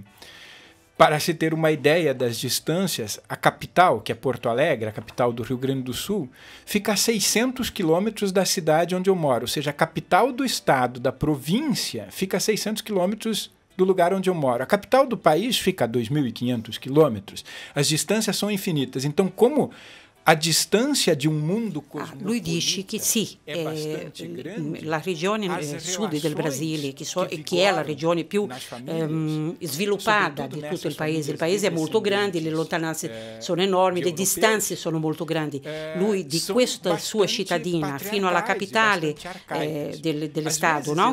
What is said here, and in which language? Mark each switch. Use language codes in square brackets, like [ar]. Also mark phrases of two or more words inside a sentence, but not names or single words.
[pt] Para se ter uma ideia das distâncias, a capital, que é Porto Alegre, a capital do Rio Grande do Sul, fica a 600 quilômetros da cidade onde eu moro, ou seja, a capital do estado, da província, fica a 600 quilômetros do lugar onde eu moro. A capital do país fica a 2.500 quilômetros. As distâncias são infinitas. Então, como a distância de [it] un mondo cosmopolita. Lui dice che sì, la regione sud del Brasile, che è la regione più sviluppata di tutto il paese è molto grande, le lontananze sono enormi, le distanze sono molto grandi. Lui di questa sua cittadina fino alla capitale dello Stato, no?